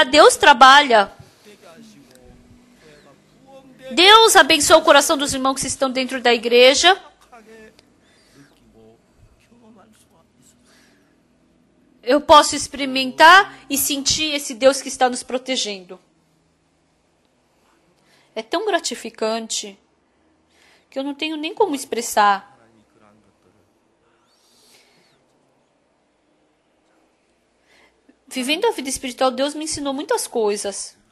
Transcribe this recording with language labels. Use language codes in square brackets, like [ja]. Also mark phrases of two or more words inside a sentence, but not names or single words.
[pt] Deus trabalha. Deus abençoa o coração dos irmãos que estão dentro da igreja. [ko] 하게 느끼고 경험할 수가 있어. [pt] Eu posso experimentar e sentir esse Deus que está nos protegendo. É tão gratificante. que eu não tenho nem como expressar. Vivendo a vida espiritual, Deus me ensinou muitas coisas.